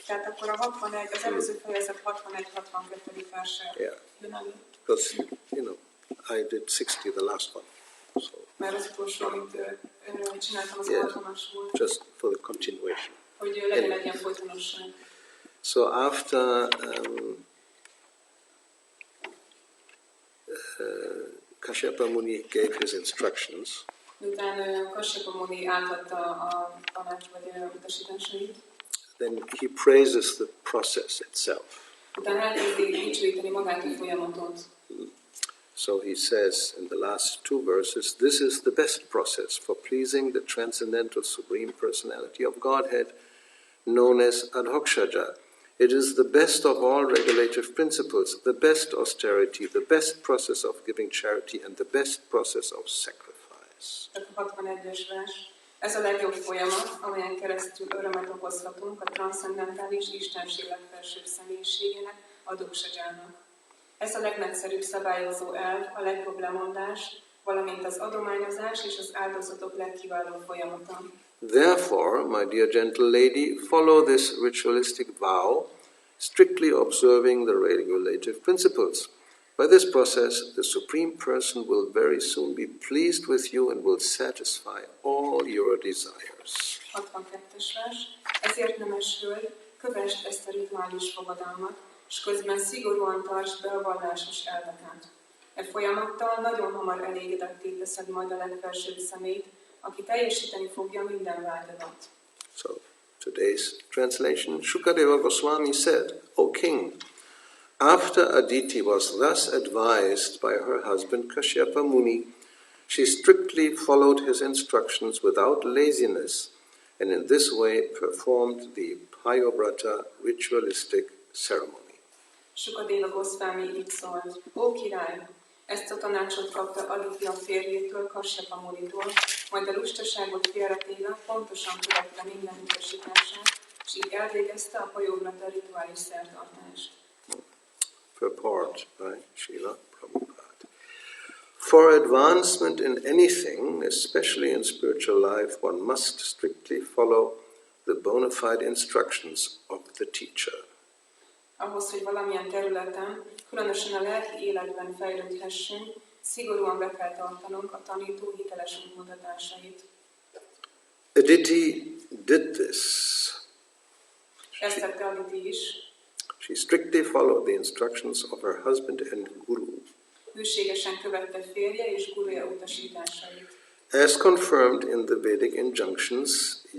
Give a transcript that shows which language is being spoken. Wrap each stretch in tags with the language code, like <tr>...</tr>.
<hu>Tehát akkor a 61, az előző fejezet 61-62. verse jön elő.</hu> <en>Because, I did 60, the last one. So,</en> <hu>Mert az utolsó, amit csináltam, az 60-as volt.</hu> <en>just for the continuation.</en> <hu>Hogy legyen egy ilyen folytonosság.</hu> <en>So after Kashyapa Muni gave his instructions,</en> <hu>Miután Kashyapa Muni átadta a tanács vagy utasításait,</hu> <en>then he praises the process itself.</en> <hu>utána elkezdi dicsőíteni magát a folyamatot.</hu> <en>So he says in the last two verses, this is the best process for pleasing the transcendental Supreme Personality of Godhead, known as Adhokshaja. It is the best of all regulative principles, the best austerity, the best process of giving charity, and the best process of sacrifice.</en> <hu>Tehát a 61-es vers. Ez a legjobb folyamat, amelyen keresztül örömet okozhatunk a transzcendentális Istenség legfelsőbb személyiségének, Adhokshajának. Ez a legnagyszerűbb szabályozó elv, a legjobb lemondás, valamint az adományozás és az áldozatok legkiválóbb folyamata.</hu> <en>Therefore, my dear gentle lady, follow this ritualistic vow, strictly observing the regulative principles. By this process, the Supreme Person will very soon be pleased with you and will satisfy all your desires.</en> <hu>62-es vers. Ezért, nemes hölgy, kövesd ezt a rituális fogadalmat, és közben szigorúan tartsd be a vallásos elveket. E folyamattal nagyon hamar elégedetté teszed majd a legfelsőbb személyt, aki teljesíteni fogja minden vágyadat.</hu> <en>So, today's translation, Shukadeva Goswami said, O king, after Aditi was thus advised by her husband Kashyapa Muni, she strictly followed his instructions without laziness, and in this way performed the Payovrata ritualistic ceremony.</en> <hu>Shukadeva Goswami így szólt, ó király, ezt a tanácsot kapta Aditi a férjétől, Kashyapa Munitól, majd a lustaságot félretéve pontosan követte minden utasítását, és így elvégezte a Payovrata rituális szertartást.</hu> <en>Purport by Srila Prabhupada. For advancement in anything, especially in spiritual life, one must strictly follow the bona fide instructions of the teacher.</en> <hu>Ahhoz, hogy valamilyen területen, különösen a lelki életben fejlődhessünk, szigorúan be kell tartanunk a tanító hiteles útmutatásait.</hu> <en>Aditi did this.</en> <hu>Ezt tette Aditi is.</hu> <en>She strictly followed the instructions of her husband and guru.</en> <hu>Hűségesen követte férje és guruja utasításait.</hu> <en>As confirmed in the Vedic injunctions,</en>